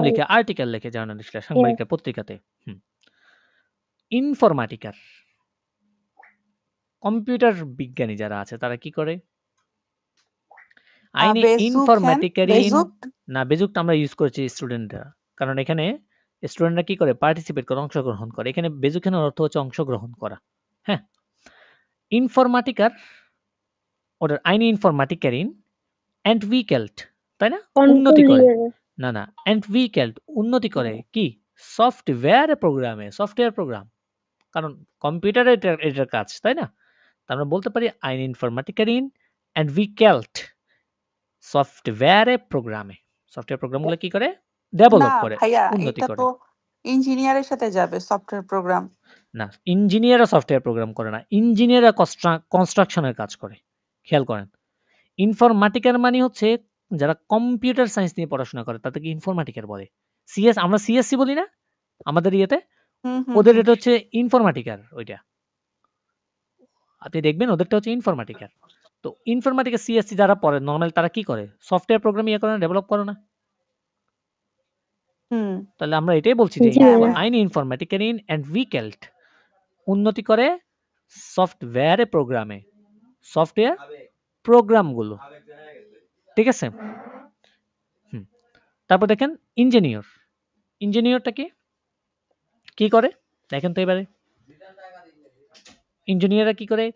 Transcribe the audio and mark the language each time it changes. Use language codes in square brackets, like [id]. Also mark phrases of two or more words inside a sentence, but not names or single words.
[bn] লিখে, আর্টিকেল লিখে জার্নালিস্টরা, সাংবাদিকরা পত্রিকাতে। ইনফরম্যাটিকার, কম্পিউটার বিজ্ঞানী যারা আছে তারা কি করে? eine বেসুকেন, Informatikerin, বেসুক। না বেজুকটা আমরা ইউজ করেছি স্টুডেন্টরা, কারণ এখানে স্টুডেন্টরা কি করে? পার্টিসিপেট করে, অংশগ্রহণ করে। এখানে বেজুকেনের অর্থ হচ্ছে অংশগ্রহণ করা। [de] হ্যাঁ, ইনফরম্যাটিকার oder eine Informatikerin entwickelt, [bn] তাই না? উন্নতি করে। kontrollieren, না entwickelt উন্নতি করে কি? [en] software program, software program. [bn] কারণ কম্পিউটারে এটার কাজ, তাই না? তা আমরা বলতে পারি [de] eine Informatikerin entwickelt [en] software program. software programs [bn] কি করে? ডেভেলপ না করে, ভাইয়া, উন্নতি এটা করে। তো ইঞ্জিনিয়ারের সাথে যাবে [en] software program. [bn] না, ইঞ্জিনিয়াররা [en] software program [bn] করে না, ইঞ্জিনিয়াররা কনস্ট্রাকশনের কাজ করে। খেয়াল করেন, ইনফরম্যাটিকার মানে হচ্ছে যারা [en] computer science [bn] নিয়ে পড়াশোনা করে তাদেরকে ইনফরম্যাটিকার বলে। আমরা সিএসসি বলি না আমাদের ইয়েতে, হুম হুম ওদের হুম। এটা হচ্ছে ইনফরম্যাটিকার। ওইটা আপনি দেখবেন, ওদেরটা হচ্ছে ইনফরম্যাটিকার। তো ইনফরম্যাটিকার সিএসসি যারা পড়ে নর্মাল তারা কি করে? [en] software program [bn] ইয়ে করে না, ডেভেলপ করে না? হুম। তাহলে আমরা এটাই বলছি যে জি ভাইয়া। [de] eine Informatikerin entwickelt [bn] উন্নতি করে [en] software program, software programs. [bn] ঠিক আছে? হুম। তারপর দেখেন ইঞ্জিনিয়র, ইঞ্জিনিয়রটা কি কি করে? দেখেন তো এবারে ইঞ্জিনিয়াররা কি করে?